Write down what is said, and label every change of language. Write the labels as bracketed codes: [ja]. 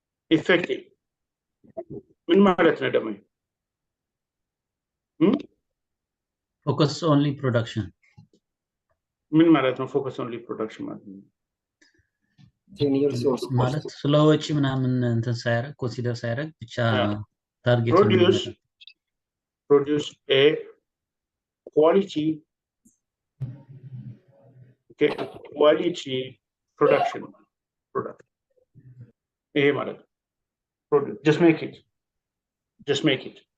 [am] Effective. ምን ማለት ነው ደግሞ? [en] Focus only production. [am] ምን ማለት ነው? [en] Focus only production [am] ማለት ነው? ማለት ስለ ወጪ ምናምን እንትን ሳያደርግ ኮንሲደር ሳያደርግ ብቻ ታርጌት [en] produce a quality, okay, quality product. [am] ይሄ ማለት ነው። [en] Produce, just make it.